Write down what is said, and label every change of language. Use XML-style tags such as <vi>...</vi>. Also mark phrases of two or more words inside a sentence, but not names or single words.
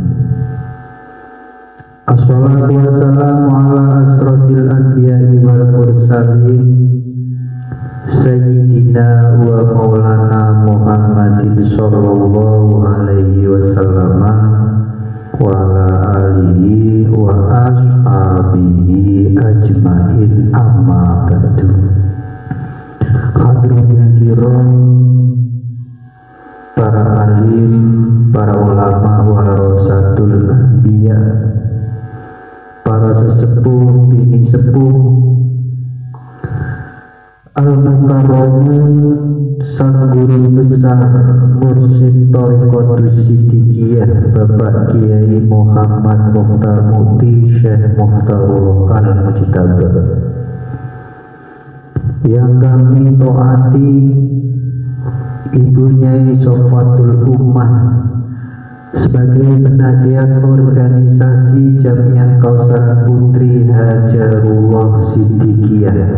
<ar>الصلاة والسلام على أشرف الأنبياء والمرسلين سيدنا ومولانا محمد صلى الله عليه وسلم وعلى آله وأصحابه أجمعين أما بعد. حضرات الكرام,</ar> <id>para alim, para ulama</id> <ar>ورثة الأنبياء,</ar> <id>para sesepuh, bini sepuh, al-mukarramun, sang guru besar mursyid Thariqatus Siddiqiyah Bapak Kiai Muhammad Mukhtar Mukti Syekh Mukhtarullah Al-Mujtaba, yang kami taati Ibu Nyai Sofatul Ummah sebagai penasihat organisasi Jamiah Kausar Putri Hajarullah Siddiqiyah,</id>